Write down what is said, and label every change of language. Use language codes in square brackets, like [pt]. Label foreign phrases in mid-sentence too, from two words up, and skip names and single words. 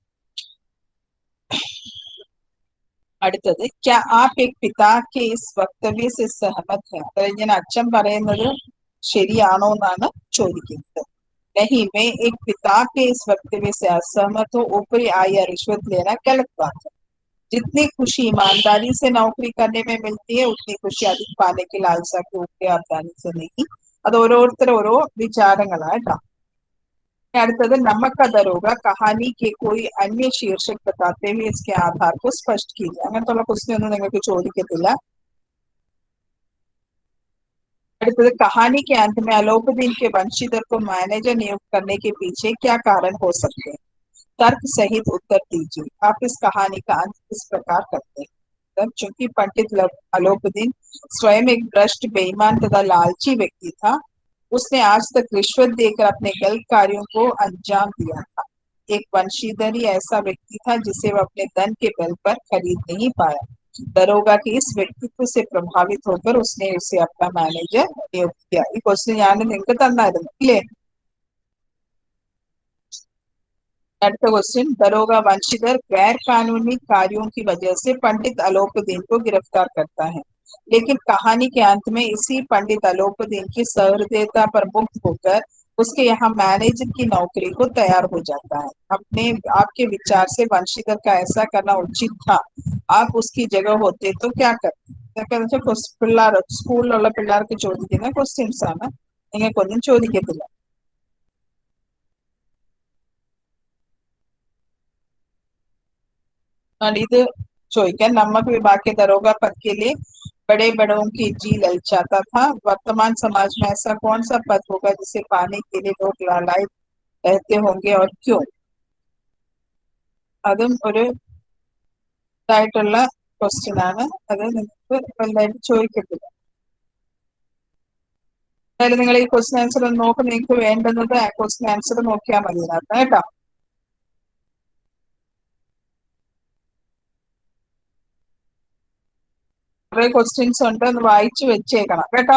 [hi] അടുത്തത് क्या आप एक पिता के इस वक्तव्य से सहमत है? [ml] അതായത് ഞാൻ അച്ഛൻ പറയുന്നത് ശരിയാണോ എന്നാണ് ചോദിക്കുന്നത്. [hi] नहीं, मैं एक पिता के इस वक्तव्य से असहमत हूँ. ऊपरी आय या रिश्वत लेना गलत बात है. जितनी खुशी ईमानदारी से नौकरी करने में मिलती है, उतनी खुशी अधिक पाने की लालसा के ऊपरी आसानी से नहीं. [ml] അത് ഓരോരുത്തർ ഓരോ വിചാരങ്ങളായിട്ടാ. അടുത്തത് നമുക്ക് [hi] दरोगा कहानी के कोई अन्य शीर्षक बताते हुए इसके आधार को स्पष्ट कीजिए. [ml] അങ്ങനത്തുള്ള ക്വസ്റ്റ്യൻ ഒന്നും നിങ്ങൾക്ക് ചോദിക്കത്തില്ല. [hi] അടുത്തത് कहानी के अंत में अलोपदीन के वंशीधर को मैनेजर नियुक्त करने के पीछे क्या कारण हो सकते हैं? तर्क सहित उत्तर दीजिए. आप इस कहानी का अंत किस प्रकार करते हैं? चूंकि पंडित अलोपदीन स्वयं एक भ्रष्ट, बेईमान तथा लालची व्यक्ति था, उसने आज तक रिश्वत देकर अपने गलत कार्यों को अंजाम दिया था. एक वंशीधर ही ऐसा व्यक्ति था जिसे वह अपने धन के बल पर खरीद नहीं पाया. दरोगा के इस व्यक्तित्व से प्रभावित होकर उसने उसे अपना मैनेजर नियुक्त किया. [ml] ഈ ക്വസ്റ്റ്യൻ ഞാൻ നിങ്ങൾക്ക് തന്നായിരുന്നു ഇല്ലേ? [hi] അടുത്ത क्वेश्चन, दरोगा वंशीधर गैर कानूनी कार्यों की वजह से पंडित अलोपदीन को गिरफ्तार करता है, लेकिन कहानी के अंत में इसी पंडित अलोपदीन की सहृदयता पर मुक्त होकर उसके यहाँ मैनेजर की नौकरी को तैयार हो जाता है. अपने आपके विचार से वंशीधर का ऐसा करना उचित था. आप उसकी जगह होते तो क्या करते? [ml] പിള്ളേർ സ്കൂളിലുള്ള പിള്ളേർക്ക് ചോദിക്കുന്ന ക്വസ്റ്റ്യൻസ് ആണ്, നിങ്ങൾക്കൊന്നും ചോദിക്കത്തില്ല. ഇത് ചോദിക്കാൻ [hi] नमक विभाग के दरोगा पद के लिए बड़े बड़ों की जी ललचाता था. वर्तमान समाज में ऐसा कौन सा पद होगा जिसे पाने के लिए लोग लालायित रहते होंगे और क्यों? [ml] അതും ഒരു ഇതായിട്ടുള്ള ക്വസ്റ്റ്യൻ ആണ്. അത് നിങ്ങൾക്ക് വലുതായിട്ട് ചോദിക്കത്തില്ല. എന്തായാലും നിങ്ങൾ ഈ ക്വസ്റ്റ്യൻ ആൻസർ ഒന്ന് നോക്കും. നിങ്ങൾക്ക് വേണ്ടുന്നത് ആ ക്വസ്റ്റ്യൻ ആൻസർ നോക്കിയാൽ മതി ഇതിനകത്ത് കേട്ടോ. കുറെ ക്വസ്റ്റ്യൻസ് ഉണ്ട്, ഒന്ന് വായിച്ചു വെച്ചേക്കണം കേട്ടോ.